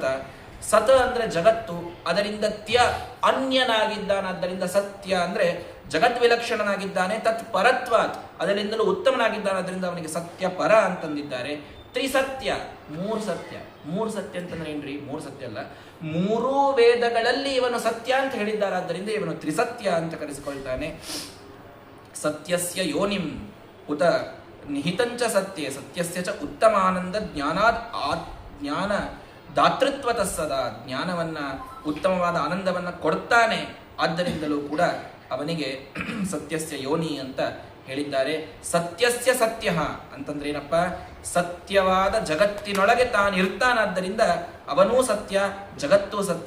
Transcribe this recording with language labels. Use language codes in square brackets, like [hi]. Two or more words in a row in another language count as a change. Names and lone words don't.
[kn] ಸತ ಅಂದ್ರೆ ಜಗತ್ತು, ಅದರಿಂದ ತ್ಯ ಅನ್ಯನಾಗಿದ್ದಾನಾದ್ದರಿಂದ ಸತ್ಯ ಅಂದ್ರೆ ಜಗತ್ ವಿಲಕ್ಷಣನಾಗಿದ್ದಾನೆ. [sa] ತತ್ ಪರತ್ವಾತ್ [kn] ಅದರಿಂದಲೂ ಉತ್ತಮನಾಗಿದ್ದಾನಾದ್ರಿಂದ ಅವನಿಗೆ ಸತ್ಯ ಪರ ಅಂತಂದಿದ್ದಾರೆ. ತ್ರಿಸತ್ಯ, ಮೂರು ಸತ್ಯ. ಮೂರು ಸತ್ಯ ಅಂತಂದ್ರೆ ಏನ್ರಿ? ಮೂರು ಸತ್ಯ ಅಲ್ಲ, ಮೂರೂ ವೇದಗಳಲ್ಲಿ ಇವನು ಸತ್ಯ ಅಂತ ಹೇಳಿದ್ದಾರಾದ್ದರಿಂದ ಇವನು ತ್ರಿಸತ್ಯ ಅಂತ ಕರೆಸಿಕೊಳ್ತಾನೆ. [sa] ಸತ್ಯಸ್ಯ ಯೋನಿಂ ಉತ ನಿಹಿತಂಚ ಸತ್ಯೆ ಸತ್ಯಸ್ಯ ಚ ಉತ್ತಮಾನಂದ ಜ್ಞಾನಾದ್ ಜ್ಞಾನ ದಾತೃತ್ವತ ಸದಾ. [kn] ಜ್ಞಾನವನ್ನ ಉತ್ತಮವಾದ ಆನಂದವನ್ನ ಕೊಡ್ತಾನೆ. ಆದ್ದರಿಂದಲೂ ಕೂಡ ಅವನಿಗೆ [sa] ಸತ್ಯಸ್ಯ ಯೋನಿ [kn] ಅಂತ ಹೇಳಿದ್ದಾರೆ. [sa] ಸತ್ಯಸ್ಯ ಸತ್ಯ [kn] ಅಂತಂದ್ರೆ ಏನಪ್ಪ, ಸತ್ಯವಾದ ಜಗತ್ತಿನೊಳಗೆ ತಾನಿರ್ತಾನಾದ್ದರಿಂದ ಅವನೂ ಸತ್ಯ, ಜಗತ್ತೂ ಸತ್ಯ.